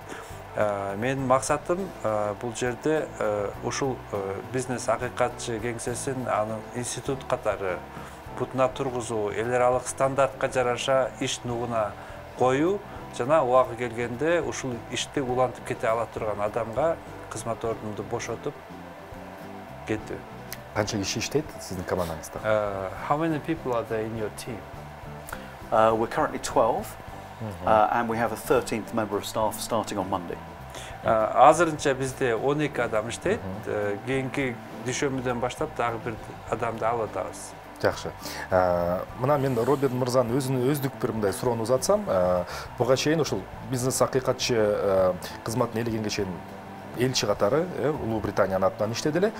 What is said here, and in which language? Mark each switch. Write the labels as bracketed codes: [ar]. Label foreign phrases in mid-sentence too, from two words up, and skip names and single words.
[ky] Менин максатым бул жерде ушул бизнес акыйкатчы кеңсесин анын институт катары бутуна тургузуу, эл аралык стандартка жараша иш нугуна коюу жана убагы келгенде ушул ишти улантып кете ала турган адамга кызмат ордумду бошотуп кетүү. Канча киши иштейт сиздин командаңызда? [en] How many people are there in your team? We're currently 12, and we have a 13th member of staff starting on Monday. [ky] Азырынча бизде 12 адам иштейт. Кийинки дүйшөмбүдөн баштап дагы бир адамды алып атабыз. Жакшы. Мына мен Роберт мырзанын өздүк бир мындай суроону узатсам, буга чейин ушул бизнес акыйкатчы кызматын ээлегенге чейин элчи катары Улуу Британиянын атынан иштеди эле.